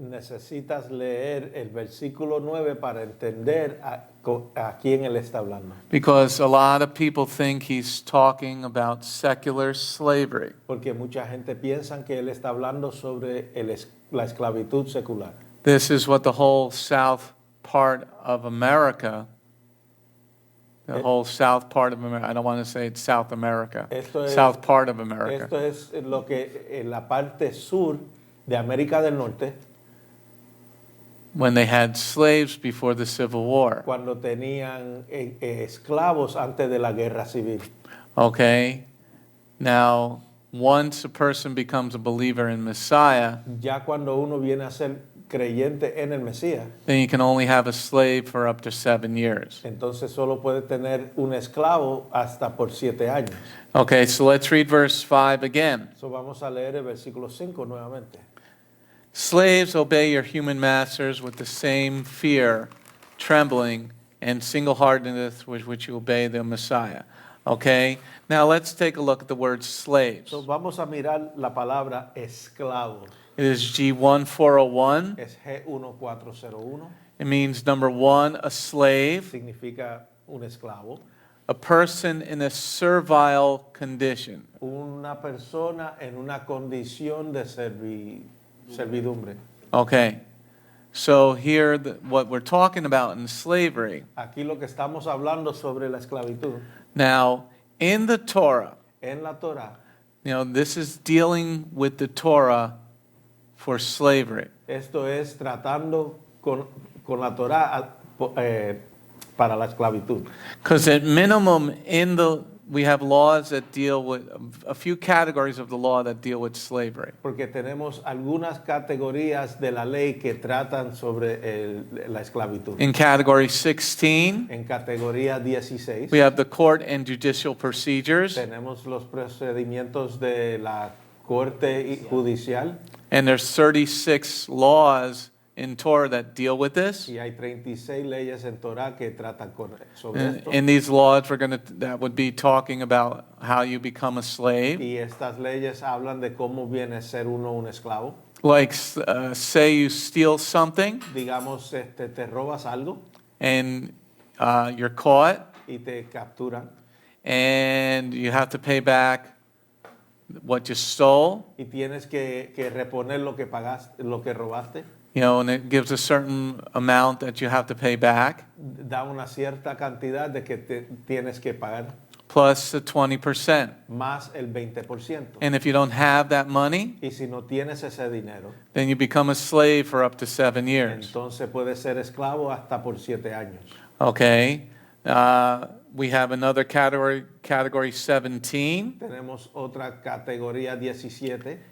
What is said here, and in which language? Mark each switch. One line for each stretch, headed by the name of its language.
Spanish: Necesitas leer el versículo 9 para entender a quién él está hablando.
English: Because a lot of people think he's talking about secular slavery.
Spanish: Porque mucha gente piensa que él está hablando sobre la esclavitud secular.
English: This is what the whole south part of America, the whole south part of America, I don't want to say it's South America, south part of America.
Spanish: Esto es lo que en la parte sur de América del Norte,
English: when they had slaves before the Civil War.
Spanish: cuando tenían esclavos antes de la guerra civil.
English: Okay? Now, once a person becomes a believer in Messiah,
Spanish: Ya cuando uno viene a ser creyente en el Mesías,
English: then you can only have a slave for up to 7 years.
Spanish: entonces solo puede tener un esclavo hasta por 7 años.
English: Okay, so let's read verse 5 again.
Spanish: So vamos a leer el versículo 5 nuevamente.
English: Slaves, obey your human masters with the same fear, trembling, and single-heartedness with which you obey the Messiah. Okay? Now let's take a look at the word slaves.
Spanish: So vamos a mirar la palabra esclavo.
English: It is G1401.
Spanish: Es G1401.
English: It means, number one, a slave,
Spanish: Significa un esclavo.
English: a person in a servile condition.
Spanish: Una persona en una condición de servidumbre.
English: Okay. So here, what we're talking about in slavery.
Spanish: Aquí lo que estamos hablando sobre la esclavitud.
English: Now, in the Torah,
Spanish: En la Torah,
English: this is dealing with the Torah for slavery.
Spanish: esto es tratando con la Torah para la esclavitud.
English: Because at minimum, we have laws that deal with a few categories of the law that deal with slavery.
Spanish: Porque tenemos algunas categorías de la ley que tratan sobre la esclavitud.
English: In category 16,
Spanish: En categoría 16
English: we have the court and judicial procedures,
Spanish: tenemos los procedimientos de la corte judicial
English: and there's 36 laws in Torah that deal with this.
Spanish: y hay 36 leyes en Torah que tratan sobre esto.
English: In these laws, that would be talking about how you become a slave.
Spanish: Y estas leyes hablan de cómo viene a ser uno un esclavo.
English: Like, say you steal something
Spanish: Digamos, te robas algo
English: and you're caught
Spanish: y te capturan
English: and you have to pay back what you stole,
Spanish: y tienes que reponer lo que pagaste, lo que robaste.
English: and it gives a certain amount that you have to pay back,
Spanish: Da una cierta cantidad de que tienes que pagar,
English: plus the 20%.
Spanish: más el 20%.
English: And if you don't have that money,
Spanish: Y si no tienes ese dinero,
English: then you become a slave for up to 7 years.
Spanish: entonces puedes ser esclavo hasta por 7 años.
English: Okay? We have another category 17,
Spanish: Tenemos otra categoría 17,